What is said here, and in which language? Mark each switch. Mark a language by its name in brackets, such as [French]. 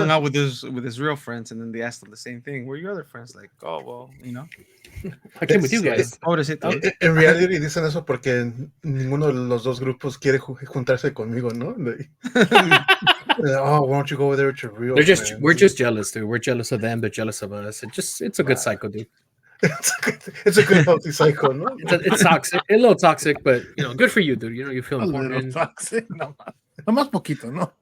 [English] hung out with his real friends, and then they asked him the same thing. Where are your other friends? Like, oh, well, you know. I came with you guys. [Spanish] Pobrecito. En realidad dicen eso porque ninguno de los dos grupos quiere juntarse conmigo, ¿no? [English] Oh, why don't you go over there with your real friends? We're just jealous, dude. We're jealous of them, but jealous of us. It's a good cycle, dude. It's a good healthy cycle, ¿no? It's toxic, a little toxic, but you know, good for you, dude. You know, you feel A little important. toxic. [Spanish] No más poquito, ¿no?